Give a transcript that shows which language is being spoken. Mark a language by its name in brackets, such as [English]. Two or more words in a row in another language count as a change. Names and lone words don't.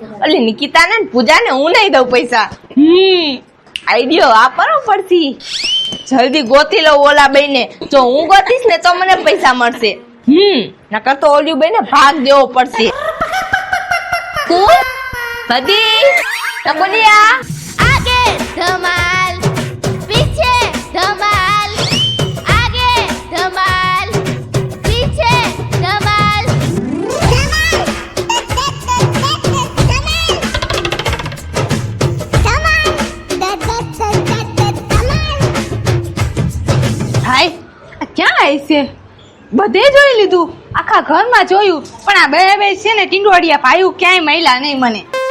[Gujarati] ઓલી નિકિતાને ને પૂજાને હું નહીં દઉં પૈસા. આઈડિયો વાપરવો પડશે. જલ્દી ગોતી લઉં ઓલા બેને. જો હું ગોતીશ ને તો મને પૈસા મળશે. નકર તો ઓલી બેને ભાગ દેવો પડશે. કોણ? બધી નકુલિયા. [Hindi] आगे धमाल पीछे धमाल आगे धमाल पीछे धमाल [Gujarati] ભાઈ આ ક્યાં આવી છે? બધે જોઈ લીધું, આખા ઘરમાં જોયું પણ આ બે બે છે ને ટીંડોડિયા ભાઈ ક્યાંય મળ્યા નહીં મને.